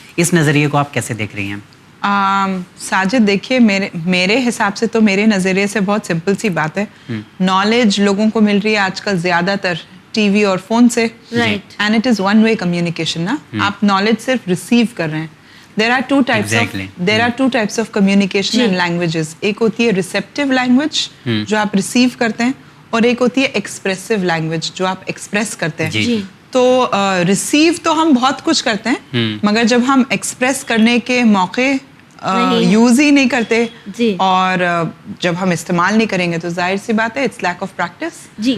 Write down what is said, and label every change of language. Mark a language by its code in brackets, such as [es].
[ur] اس نظریے کو آپ کیسے دیکھ رہی ہیں؟ ساجد دیکھیے, میرے حساب سے تو میرے نظریے سے بہت سمپل سی بات ہے. نالج لوگوں کو مل رہی ہے آج کل زیادہ تر ٹی وی اور فون سے, [en] and it is one way communication [ur] نا. آپ نالج صرف ریسیو کر رہے ہیں. [en] there are two types of communication and languages. [ur] ایک ہوتی ہے ریسیپٹیو لینگویج جو آپ ریسیو کرتے ہیں, اور ایک ہوتی ہے ایکسپریسو لینگویج جو آپ ایکسپریس کرتے ہیں. تو ریسیو تو ہم بہت کچھ کرتے ہیں, مگر جب ہم ایکسپریس کرنے کے موقع یوز ہی نہیں کرتے اور جب ہم استعمال نہیں کریں گے تو ظاہر سی بات ہے [en] It's lack of practice.